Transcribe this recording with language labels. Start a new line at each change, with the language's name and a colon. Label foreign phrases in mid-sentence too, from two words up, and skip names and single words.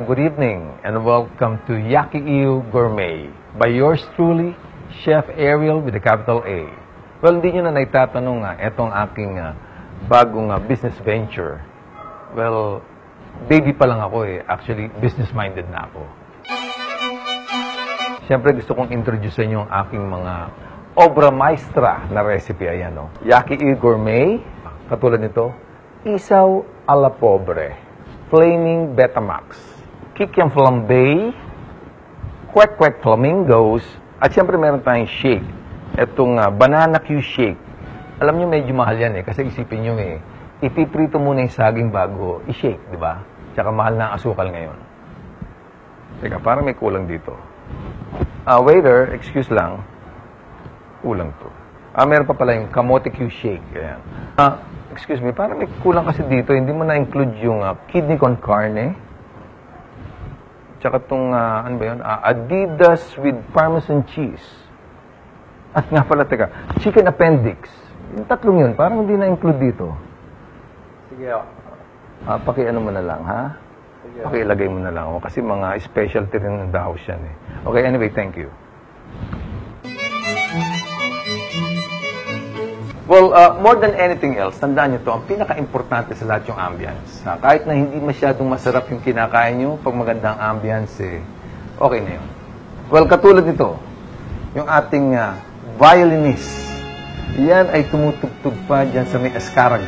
English: Good evening and welcome to Yaki Iu Gourmet by yours truly, Chef Ariel with the capital A.
Filipino: Well, hindi nyo na naitatanong etong aking bagong
English: business venture.
Filipino: Well, baby pa lang ako eh. Actually, business-minded na ako. Siyempre, gusto kong introduce sa inyo ang aking mga
Spanish: obra maestra
Filipino: na recipe. Ayan, no? Yaki Iu Gourmet, katulad nito, isaw a la pobre, flaming Betamax, kikiam flambe, kwek-kwek flamingos, at siyempre meron tayong shake. Itong banana Q shake. Alam nyo, medyo mahal yan eh, kasi isipin nyo eh, ipiprito muna yung saging bago i-shake, di ba? Tsaka mahal na ang asukal ngayon. Teka, parang may kulang dito. Waiter, excuse lang, kulang to. Meron pa pala yung kamote Q shake. Ayan.
English: Excuse me,
Filipino: parang may kulang kasi dito. Hindi mo na-include yung kidney con carne. Tsaka itong, ano ba yun? Adidas with Parmesan cheese. At nga pala, teka, chicken appendix. Yung tatlong yun, parang hindi na-include dito. Sige, paki-ano mo na lang, ha? Sige, paki-ilagay mo na lang. Kasi mga specialty rin ng
English: the house
Filipino: yan, eh.
English: Okay, anyway, thank you. Well, more than anything else,
Filipino: tandaan nyo to, ang pinaka-importante sa lahat yung ambience. Kahit na hindi masyadong masarap yung kinakain nyo, pag magandang ambience, okay na yun. Well, katulad nito, yung ating violinist, yan ay tumutugtog pa dyan sa may askaraga.